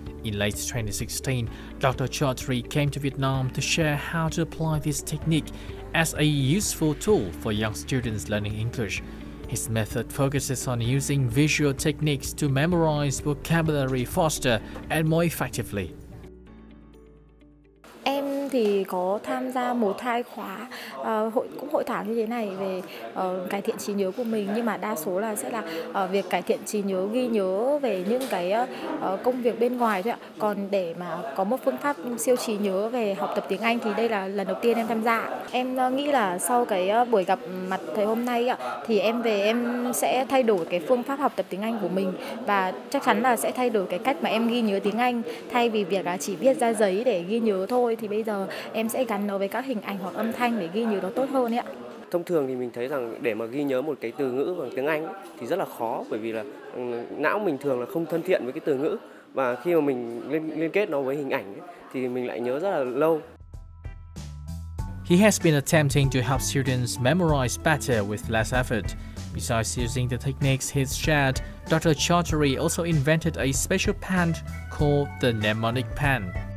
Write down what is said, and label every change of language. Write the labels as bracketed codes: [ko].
[en] In late 2016, Dr. Chowdhury came to Vietnam to share how to apply this technique as a useful tool for young students learning English. His method focuses on using visual techniques to memorize vocabulary faster and more effectively. [vi] thì có tham gia 1-2 khóa hội thảo như thế này về cải thiện trí nhớ của mình, nhưng mà đa số là sẽ là việc cải thiện trí nhớ, ghi nhớ về những cái công việc bên ngoài thôi ạ. Còn để mà có một phương pháp siêu trí nhớ về học tập tiếng Anh thì đây là lần đầu tiên em tham gia. Em nghĩ là sau cái buổi gặp mặt thầy hôm nay ạ, thì em về em sẽ thay đổi cái phương pháp học tập tiếng Anh của mình, và chắc chắn là sẽ thay đổi cái cách mà em ghi nhớ tiếng Anh. Thay vì việc là chỉ viết ra giấy để ghi nhớ thôi, thì bây giờ em sẽ gắn nó với các hình ảnh hoặc âm thanh để ghi nhớ nó tốt hơn ấy ạ. Thông thường thì mình thấy rằng để mà ghi nhớ một cái từ ngữ bằng tiếng Anh thì rất là khó, bởi vì là não mình thường là không thân thiện với cái từ ngữ, và khi mà mình liên kết nó với hình ảnh thì mình lại nhớ rất là lâu. [en] He has been attempting to help students memorize better with less effort. Besides using the techniques he's shared, Dr. Chowdhury also invented a special pen called the mnemonic pen.